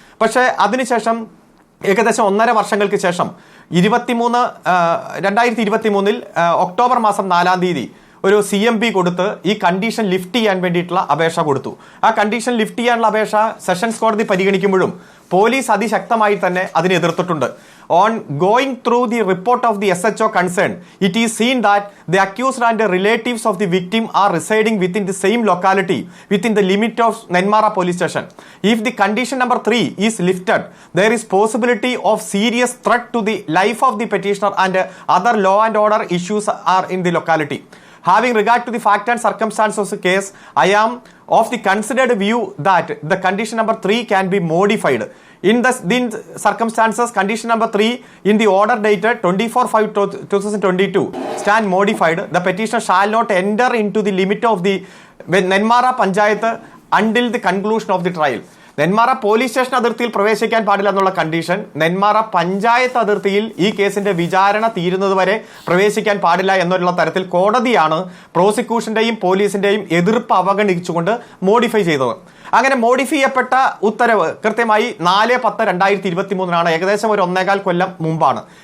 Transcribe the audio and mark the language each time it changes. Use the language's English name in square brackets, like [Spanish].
[Malayalam] പക്ഷേ അതിനുശേഷം ഏകദേശം 1.5 വർഷങ്ങൾക്ക് ശേഷം 2023 ഒക്ടോബർ മാസം 4-ാം തീയതി ഒരു CMP കൊടുത്ത് ഈ കണ്ടീഷൻ ലിഫ്റ്റ് ചെയ്യാൻ വേണ്ടിയിട്ടുള്ള അപേക്ഷ കൊടുത്തു. ആ കണ്ടീഷൻ ലിഫ്റ്റ് ചെയ്യാനുള്ള അപേക്ഷ സെഷൻസ് കോടതി പരിഗണിക്കുമ്പോഴും പോലീസ് അതിശക്തമായി തന്നെ അതിനെ എതിർത്തിട്ടുണ്ട്. [English] On going through the report of the SHO concerned, it is seen that the accused and the relatives of the victim are residing within the same locality within the limit of Nenmara police station. If the condition number 3 is lifted, there is possibility of serious threat to the life of the petitioner and other law and order issues are in the locality. Having regard to the fact and circumstances of the case, I am of the considered view that the condition number 3 can be modified. In the circumstances, condition number 3 in the order dated 24/5/2022 stand modified. The petitioner shall not enter into the limit of the Nenmara Panchayat until the conclusion of the trial. [Malayalam] Nenmara police station അതിർത്തിയിൽ പ്രവേശിക്കാൻ പാടില്ല എന്നുള്ള condition Nenmara panchayat അതിർത്തിയിൽ ഈ കേസിന്റെ വിചാരണ തീരുന്നത് വരെ പ്രവേശിക്കാൻ പാടില്ല എന്നുള്ള തരത്തിൽ കോടതിയാണ് പ്രോസിക്യൂഷന്റെയും പോലീസിന്റെയും എതിർപ്പ് അവഗണിച്ചുകൊണ്ട് മോഡിഫൈ ചെയ്തത്. അങ്ങനെ മോഡിഫൈ ചെയ്യപ്പെട്ട ഉത്തരവ് കൃത്യമായി 4/10/2023 ഏകദേശം ഒരു 1.25 കൊല്ലം മുമ്പാണ്.